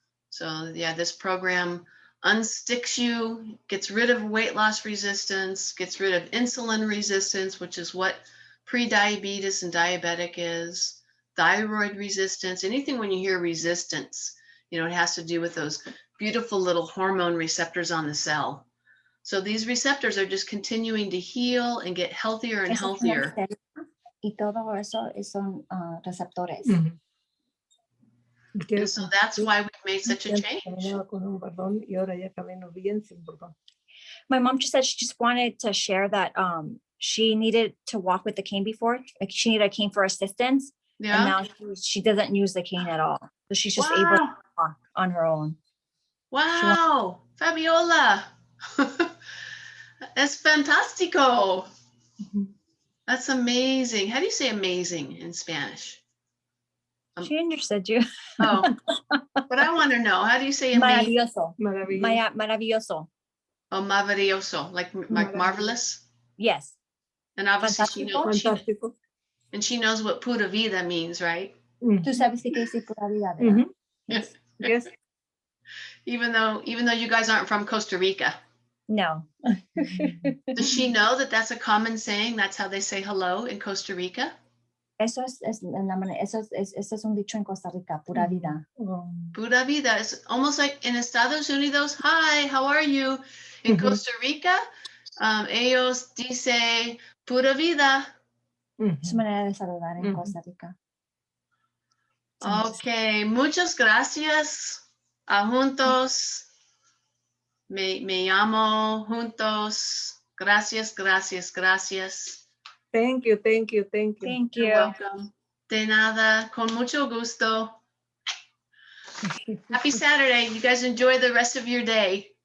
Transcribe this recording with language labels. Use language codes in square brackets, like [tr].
[en] So yeah, this program unsticks you, gets rid of weight loss resistance, gets rid of insulin resistance, which is what pre-diabetes and diabetic is, thyroid resistance, anything when you hear resistance, it has to do with those beautiful little hormone receptors on the cell. So these receptors are just continuing to heal and get healthier and [es] Eso es una [en] healthier. [es] célula, y todo eso son receptores. [en] And so that's why we've made such a change. [es] Caminaba con un bordón y ahora ya camino bien sin bordón. [en] My mom just said she just wanted to share that she needed to walk with the cane before. Like she needed a cane for assistance. And Yeah. now she doesn't use the cane at all. So she's just able to walk on her own. [es] Wow. Fabiola. Es fantástico. [en] That's amazing. How do you say amazing in Spanish? She understood you. Oh, but I want to know, how do you say amazing? [es] Maravilloso. Maravilloso. Maravilloso. [en] Oh, maravilloso, like marvelous. Yes. And obviously she knows, [es] Fantástico. [en] and she knows what pura vida means, right? [es] Tú sabes qué es pura vida, ¿verdad? [en] Yes. Yes. Even though you guys aren't from Costa Rica. No. Does she know that that's a common saying? That's how they say hello in Costa Rica? [es] Eso es un dicho en Costa Rica, pura vida. Pura vida is almost like in [en] Estados Unidos. Hi, how are you? [es] In Costa Rica, ellos dice pura vida. Es su manera de saludar en Costa Rica. Okay, muchas gracias a juntos. Me llamo juntos. Gracias, gracias, gracias. [en] Thank you, thank you, thank you. Thank You're you. welcome. [es] De nada, con mucho gusto. [en] Happy Saturday. You guys enjoy the rest of your day.